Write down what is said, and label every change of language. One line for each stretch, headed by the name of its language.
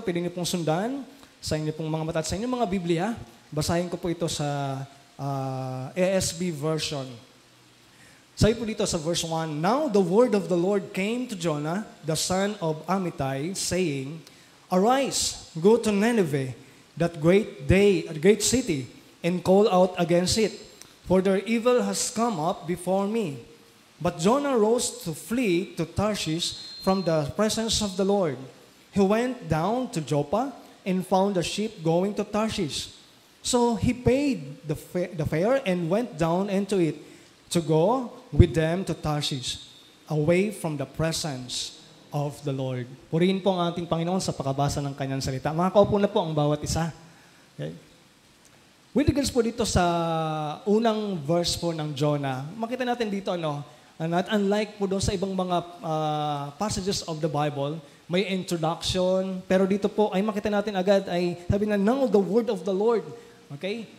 Filipino: Pwede niyo pong sundan sa inyo pong mga mata at sa inyong mga Biblia. Basahin ko po ito sa ASB version. Sabi po dito sa verse 1,
English: Now the word of the Lord came to Jonah, the son of Amittai, saying, Arise, go to Nineveh, that great city, and call out against it, for their evil has come up before me. But Jonah rose to flee to Tarshish from the presence of the Lord. He went down to Joppa and found a ship going to Tarshish. So he paid the fare and went down into it to go with them to Tarshish, away from the presence of the Lord.
Filipino: Purihin po ang ating Panginoon sa pakabasa ng kanyang salita. Makakaupo na po ang bawat isa. Okay. With regards po dito sa unang verse po ng Jonah, makita natin dito not unlike po doon sa ibang mga passages of the Bible, may introduction, pero dito po ay makita natin agad ay sabi na,
English: now the word of the Lord.
Filipino: Okay?